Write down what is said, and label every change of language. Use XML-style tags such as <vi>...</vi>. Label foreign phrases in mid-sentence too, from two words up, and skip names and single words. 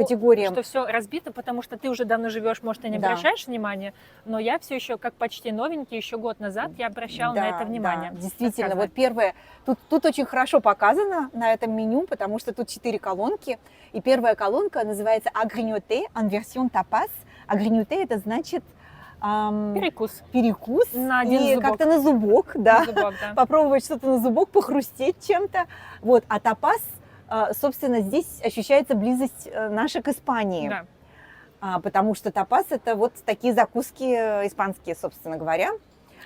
<ru>что все разбито, потому что ты уже давно живешь, может, и не обращаешь внимания, но я все еще, как почти новенький, еще год назад я обращала на это внимание. Да, действительно, вот первое, тут очень хорошо показано на этом меню, потому что тут 4 колонки, и первая колонка называется «Agrignotté»</ru> <fr>en version tapas.</fr> <ru>«Agrignotté» это значит перекус на один и зубок. как-то на зубок, да. Попробовать что-то на зубок, похрустеть чем-то. Вот. А тапас, собственно, здесь ощущается близость наша к Испании. Да. Потому что тапас – это вот такие закуски испанские, собственно говоря.</ru>